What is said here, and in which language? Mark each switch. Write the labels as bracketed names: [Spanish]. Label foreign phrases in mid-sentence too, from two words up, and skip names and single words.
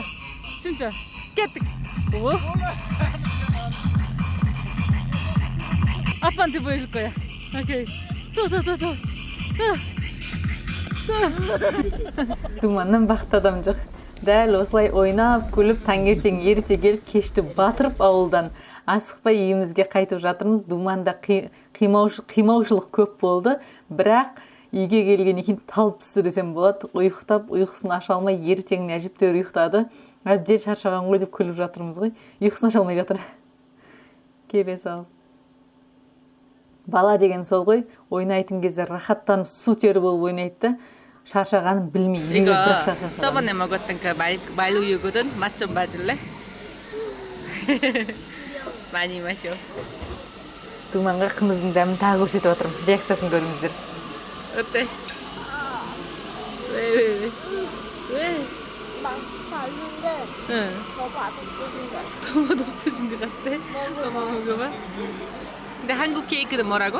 [Korean] 깨뜩. 오? 아빠한테 보여줄 거야. 오케이. 또. [Kazakh] Думаннан бақытты адам жоқ. Дәл осылай ойнап, күліп, таңертең ерте келіп, кешті батырып ауылдан асықпай үйімізге қайтып жатырмыз. Думанда қимаушылық көп болды, бірақ үйге келгеннен кейін талып түсті десем болады. Ұйықтап, ұйқысын аша алмай, ертеңіне әжептәуір ұйықтады. Әбден шаршаған ғой деп күліп жатырмыз ғой. Ұйқысын аша алмай жатыр. Келе салып. Бала деген сол ғой, ойнайтын кезде рахаттанып су тері болып ойнайды. шаршағанын білмей. [Korean] 이거 저번에 먹었던 그 말우유거든. 맛 좀 봐줄래? 많이 마셔. [Kazakh] Думанға қымыздың дәмін тағы көрсетіп отырмын. Реакциясын көріңіздер. [Korean] 어때? 왜? 맛있는데 응. 더 맛없어진 것 같아. 더 맛없어진 것 같아? 더 먹어봐. 근데 한국 케이크는 뭐라고?